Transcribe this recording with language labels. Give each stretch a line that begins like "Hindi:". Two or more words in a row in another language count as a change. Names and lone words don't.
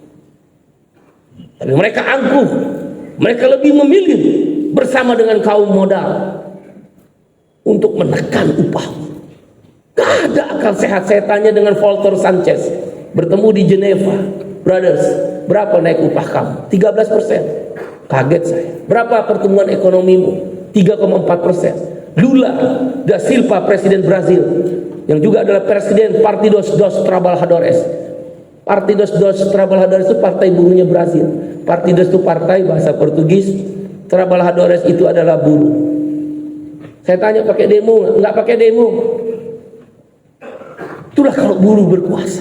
Indonesian: Tapi mereka angkuh, mereka lebih memilih bersama dengan kaum modal untuk menekan upah. Gak ada akal sehat. Saya tanya dengan Volker Sanchez, bertemu di Geneva, brothers, berapa naik upah kamu? 13%. Kaget saya. Berapa pertumbuhan ekonomimu? 3,4%. Lula da Silva, presiden Brazil, yang juga adalah presiden Partidos dos Trabalhadores. Partidos dos Trabalhadores itu partai buruhnya Brazil. Partidos itu partai bahasa Portugis, Trabalhadores itu adalah buruh. Saya tanya pakai demo nggak pakai demo. Itulah kalau buruh berkuasa.